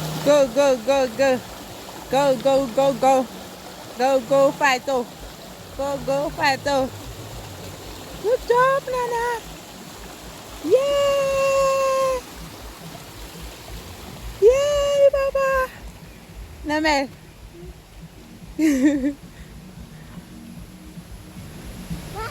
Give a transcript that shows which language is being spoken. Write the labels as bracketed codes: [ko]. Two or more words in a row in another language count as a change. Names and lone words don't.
[en] Go, go, go, go. Go, go, go, go. Go, go, Fido. Go, go, Fido. Good job, Nana. Yay! Yay, Baba. Namel. Good job, Nana.